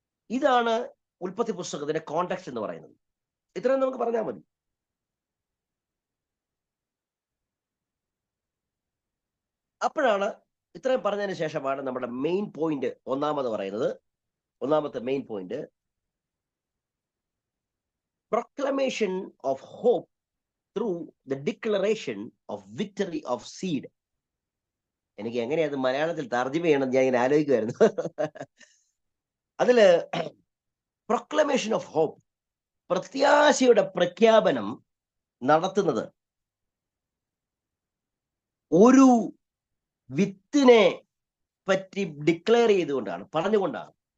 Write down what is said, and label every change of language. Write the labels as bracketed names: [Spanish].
[Malayalam] ഇതാണ് ഉൽപ്പത്തി പുസ്തകത്തിന്റെ കോണ്ടെക്സ്റ്റ് എന്ന് പറയുന്നത്. ഇത്രയും നമുക്ക് പറഞ്ഞാൽ മതി. അപ്പോഴാണ്, ഇത്രയും പറഞ്ഞതിന് ശേഷമാണ് നമ്മുടെ മെയിൻ പോയിന്റ് ഒന്നാമത്തെ main point, [English] proclamation of hope through the declaration of victory of seed. [Malayalam] എനിക്ക് എങ്ങനെയാ അത് മലയാളത്തിൽ തർജ്ജമ ചെയ്യണം ഞാൻ ഇങ്ങനെ ആലോചിക്കുമായിരുന്നു. അതില് [English] proclamation of hope, [Malayalam] പ്രത്യാശയുടെ പ്രഖ്യാപനം നടത്തുന്നത് ഒരു വിത്തിനെ പറ്റി ഡിക്ലെയർ ചെയ്തുകൊണ്ടാണ്, പറഞ്ഞുകൊണ്ടാണ്.